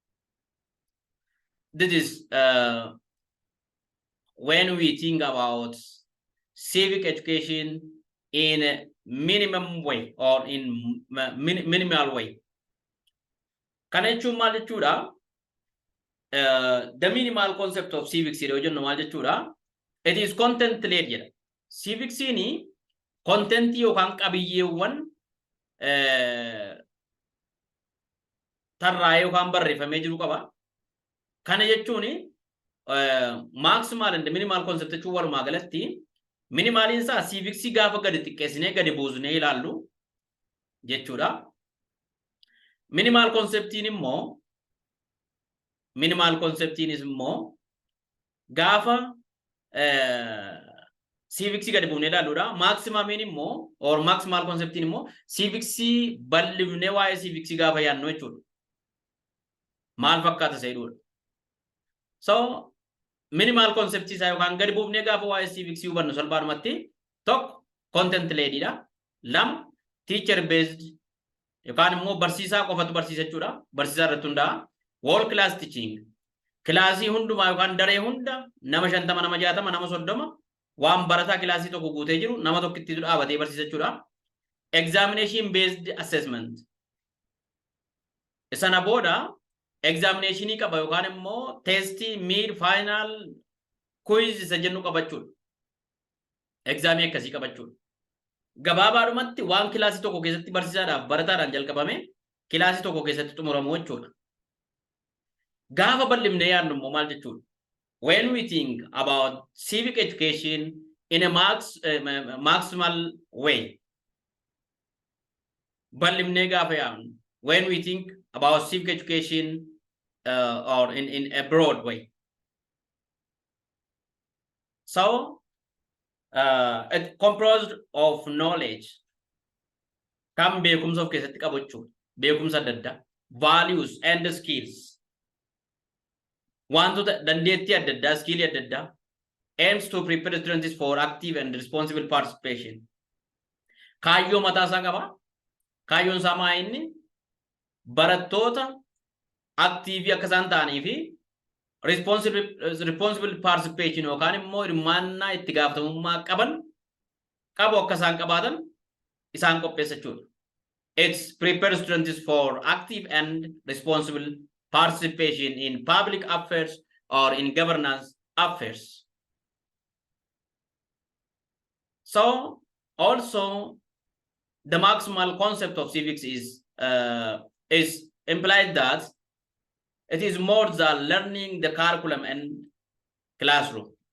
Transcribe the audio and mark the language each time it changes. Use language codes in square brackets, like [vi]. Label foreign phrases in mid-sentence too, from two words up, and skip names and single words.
[en] This is when we think about civic education in a minimum way or in minimal way. Can I choose the minimal concept of civics? It is content led. [om] Civics ini content yo kan kabiyyeewwan tarraayoo kan barreeffamee jiru qaba. Kana jechuun [en] maximal and minimal concept [om] jechuun walumaa galatti minimal insa civics gaafa gadi xiqqeessinee gadi buusnee ilaallu jechuudha. [en] Minimal concept [om] immoo gaafa civics gadi buusnee ilaalluudha. Maximum immoo [en] or maximal concept [om] immoo civics bal'ifnee waa'ee civics gaafa yaadnu jechuudha. Maal fakkaata seeduudha. [en] So minimal concept [om] isa yookaan gadi buufnee gaafa waa'ee civics hubannu salphaadhumatti tokko [en] content led, [om] lama [en] teacher based [om] yookaan immoo barsiisaa qofatu barsiisa jechuudha. Barsiisaa irratti hundaa'a. [en] Whole class teaching [om] kilaasii hundumaa yookaan daree hunda nama 50 nama 60 nama 30 waan barataa kilaasii tokko guutee jiru nama tokkitti dhaabatee barsiisa jechuudha. [en] Examination based assessment [om] isana booda examination qaba yookaan immoo testi [en] mid final quiz [om] isa jennu qabachuudha. Exam akkasii qabachuudha. Gabaabaadhumatti waan kilaasii tokko keessatti barsiisaadhaaf barataadhaan jalqabame kilaasii tokko keessatti xumuramu jechuudha. Gaafa bal'ifnee yaadnu immoo maal jechuudha? [en] When we think about civic education in a maximal way, [om] bal'ifnee gaafa yaadnu, [en] when we think about civic education or in a broad way. So it composed of knowledge, [om] kam beekumsa of keessatti qabu jechuudha. Beekumsa adda addaa, [en] values and skills. [om] Wantoota dandeettii adda addaa, skill adda addaa, [en] aims to prepare students for active and responsible participation. [om] Kaayyoo mataa isaa qaba. Kaayyoon isaa maa inni? Barattoota active akka isaan ta'anii fi [en] responsible participation [om] yookaan immoo hirmaannaa itti gaafatamummaa qabu akka isaan qabaatan isaan qopheessa jechuudha. [en] It prepares students for active and responsible participation in public affairs or in governance affairs. So also the maximal concept of civics is implied that it is more than learning the curriculum and classroom.